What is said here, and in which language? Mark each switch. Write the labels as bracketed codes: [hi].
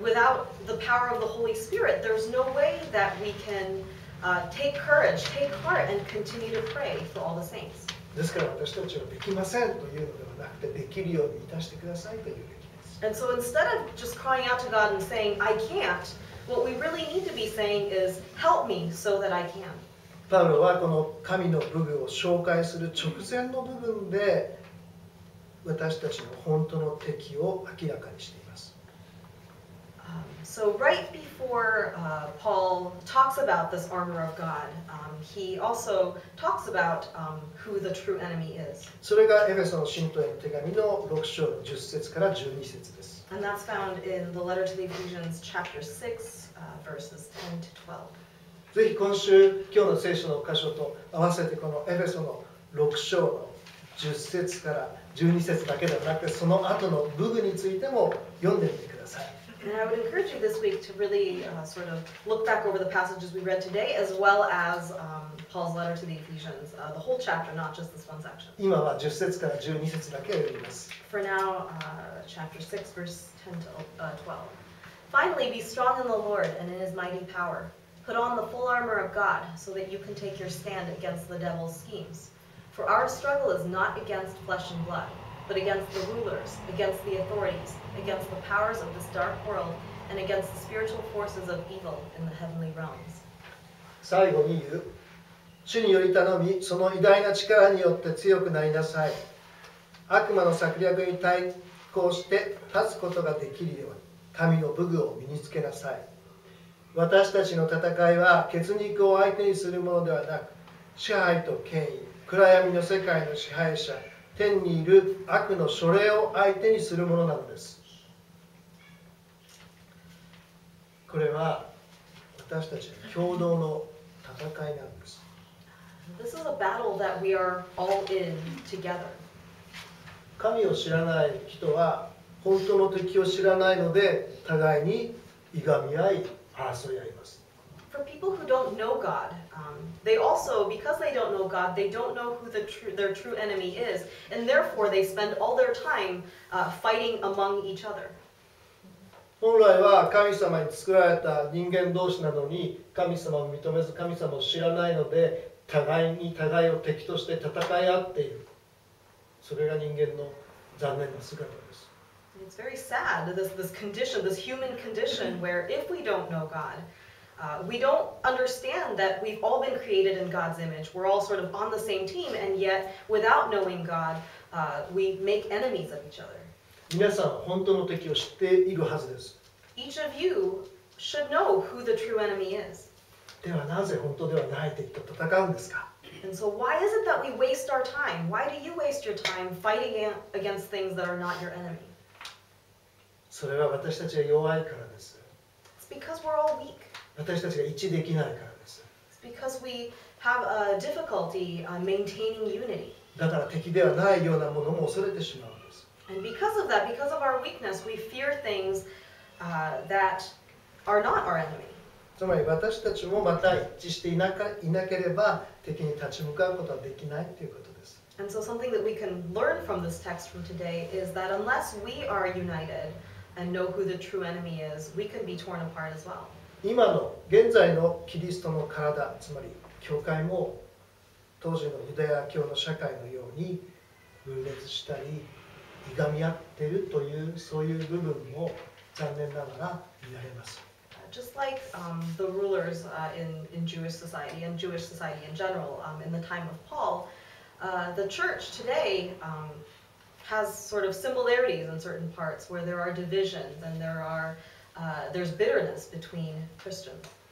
[en] And without the power of the Holy Spirit, there's no way that we can take courage, take heart, and continue to pray for all the saints. [ja] ですから私たちはできませんというのではなくて、できるようにいたしてくださいというべきです。 [en] And so instead of just crying out to God and saying, I can't, what we really need to be saying is, help me so that I can. [ja] パウロはこの神の武具を紹介する直前の部分で私たちの本当の敵を明らかにしています。 [en] So right before Paul talks about this armor of God, he also talks about who the true enemy is. [ja] それがエフェソの信徒への手紙の6章の10節から12節です。 [en] And that's found in the letter to the Ephesians chapter 6, verses 10 to 12. [ja] ぜひ今週、今日の聖書の箇所と合わせてこのエフェソの6章の10節から12節だけではなく、その後の武具についても読んでみてください。 [en] And I would encourage you this week to really sort of look back over the passages we read today, as well as Paul's letter to the Ephesians, the whole chapter, not just this one section. [ja] 今は10節から12節だけを読みます。 [en] For now, chapter 6, verse 10 to 12. Finally, be strong in the Lord and in His mighty power. Put on the full armor of God, so that you can take your stand against the devil's schemes. For our struggle is not against flesh and blood, but against the rulers, against the authorities, against the powers of this dark world, and against the spiritual forces of evil in the heavenly realms. [ja] 最後に言う。主により頼み、その偉大な力によって強くなりなさい。悪魔の策略に対抗して立つことができるように、神の武具を身につけなさい。私たちの戦いは血肉を相手にするものではなく、支配と権威、暗闇の世界の支配者、天にいる悪の書類を相手にするものなのです。これは私たちの共同の戦いなんです。 [en] This is a battle that we are all in together. [ja] 神を知らない人は本当の敵を知らないので互いにいがみ合い争い合います。 [en] For people who don't know God, they also, because they don't know God, they don't know who their true enemy is, and therefore they spend all their time fighting among each other. [ja] 本来は神様に作られた人間同士なのに神様を認めず神様を知らないので互いに互いを敵として戦い合っている。それが人間の残念な姿です。 [en] It's very sad, this condition, this human condition, where if we don't know God, We don't understand that we've all been created in God's image. We're all sort of on the same team, and yet, without knowing God, we make enemies of each other. [ja] 皆さんは本当の敵を知っているはずです。 [en] Each of you should know who the true enemy is. [ja] ではなぜ本当ではない敵と戦うんですか？ [en] And so why is it that we waste our time? Why do you waste your time fighting against things that are not your enemy? [ja] それは私たちが弱いからです。 [en] It's because we're all weak. [ja] 私たちが一致できないからです。 [en] It's because we have a difficulty maintaining unity. [ja] だから敵ではないようなものも恐れてしまうんです。 [en] And because of that, because of our weakness, we fear things that are not our enemy. [ja] つまり私たちもまた一致していなければ敵に立ち向かうことはできないということです。 [en] And so something that we can learn from this text from today is that unless we are united and know who the true enemy is, we can be torn apart as well. [ja] 今の現在のキリストの体、つまり教会も当時のユダヤ教の社会のように分裂したりいがみ合っているというそういう部分も残念ながら見られます。 [en] Just like the rulers in Jewish society and Jewish society in general in the time of Paul, the church today has sort of similarities in certain parts where there are divisions and there's bitterness between Christians.